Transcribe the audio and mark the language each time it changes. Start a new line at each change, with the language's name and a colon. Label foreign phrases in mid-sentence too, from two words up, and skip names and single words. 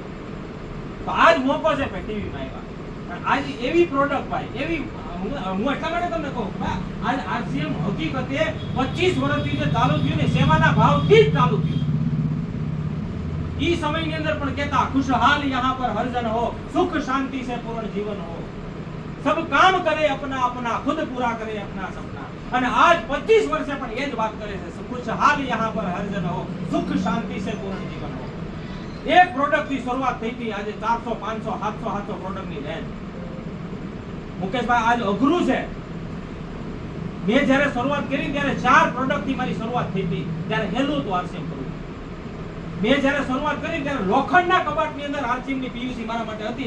Gujarati: તો આજ મોકો છે ભાઈ ટીવીમાં આવ્યા. આજ એવી પ્રોડક્ટ ભાઈ, એવી હું એટલા માટે તમને કહું આજ આરસીએમ હકીકતે 25 વર્ષથી જે ચાલુ થયું ને સેવાના ભાવથી જ ચાલુ થયું. ઈ સમયની અંદર પણ કહેતા
Hindi: खुशहाल यहाँ पर हर जन हो, सुख शांति से पूर्ण जीवन हो, सब काम करे अपना अपना, खुद पूरा करे अपना सपना.
Gujarati: અને આજ 25 વર્ષે પણ એ જ વાત કરે છે,
Hindi: खुशहाल यहाँ पर हर जन हो, सुख शांति से पूर्ण जीवन हो.
Gujarati: એક પ્રોડક્ટ થી શરૂઆત થઈ હતી, આજે 400 500 700 પ્રોડક્ટ ની રેન્જ. મુકેશભાઈ આજ અઘરું છે. મેં જ્યારે શરૂઆત કરી ત્યારે 4 પ્રોડક્ટ થી મારી શરૂઆત થઈ હતી, ત્યારે હેલું હતું આરસીએમ કરું. મેં જ્યારે શરૂઆત કરી ત્યારે લોખંડના કબાટની અંદર આરસીએમ ની પીયુસી મારા માટે હતી.